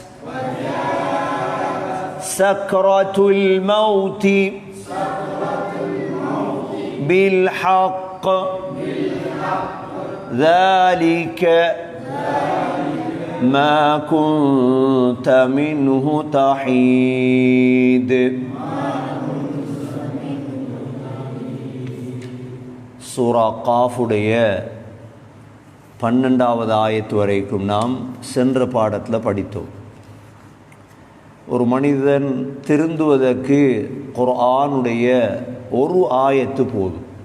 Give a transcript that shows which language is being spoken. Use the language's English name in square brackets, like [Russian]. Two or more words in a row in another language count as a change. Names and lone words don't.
[Arabic] سكرة الموت بالحق ذلك ما كنت منه تحيد. [Tamil] சூரா காஃபுடைய 12வது ஆயத்து வரைக்கும் நாம் சென்ற பாடத்தில் படித்தோம். ஒரு மனிதன் திருந்துவதற்கு குர்ஆனுடைய ஒரு ஆயத்து போதும்.